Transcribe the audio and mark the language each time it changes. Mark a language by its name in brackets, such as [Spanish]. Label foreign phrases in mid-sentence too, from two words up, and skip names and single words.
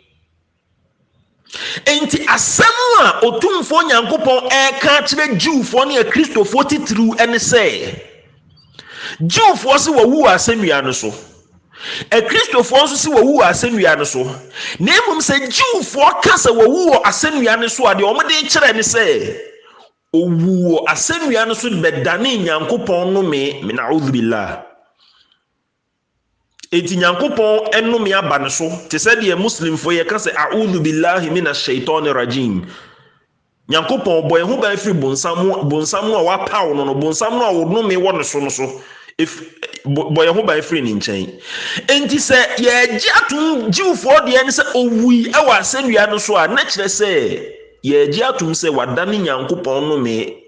[Akan] Enti asɛm a otumfo Nyankopɔn ɛka kyerɛ Jewfoɔ ne Kristofoɔ titiriw ɛne sɛ Jewfoɔ se wawu asennua no so, Kristofoɔ nso se wawu asennua no so. Na mmom sɛ Jewfoɔ ka sɛ wawu asennua no so a deɛ ɔmo de kyerɛ ne sɛ owu asennua no so bɛdane Nyankopɔn no me [Arabic] نعوذ بالله. [Akan] Enti Nyankopɔn enome aba ne so te sɛ deɛ Muslimfoɔ yɛ ka sɛ [Arabic] أعوذ بالله من الشيطان الرجيم. [Akan] Nyankopɔn bɔ ho ba firi bonsam no a wapaw no bonsam no a wonome wɔ ne so no so bɔ ho ba firi ne nkyɛn. Enti sɛ yɛgye atom Jewfoɔ deɛ ne sɛ owui ɛwɔ asennua no so a na kyerɛ sɛ yɛgye atom sɛ wadane Nyankopɔn no me.